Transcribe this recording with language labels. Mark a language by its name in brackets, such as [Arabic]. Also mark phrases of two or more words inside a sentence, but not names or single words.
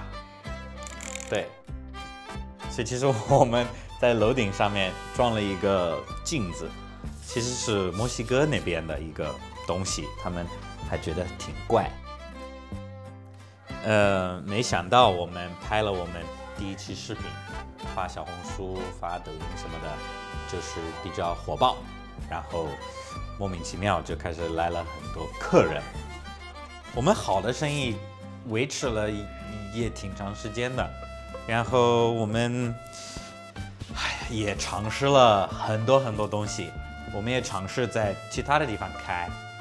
[Chinese] 對，所以其實我們在樓頂上面裝了一個鏡子。其實是墨西哥那邊的一個東西，他們還覺得挺怪。沒想到我們拍了我們第一期視頻，發小紅書、發抖音什麼的，就是比較火爆，然後莫名其妙就開始來了很多客人。我們好的生意維持了也挺長時間的，然後我們也嘗試了很多很多東西，我們也嘗試在其他的地方開。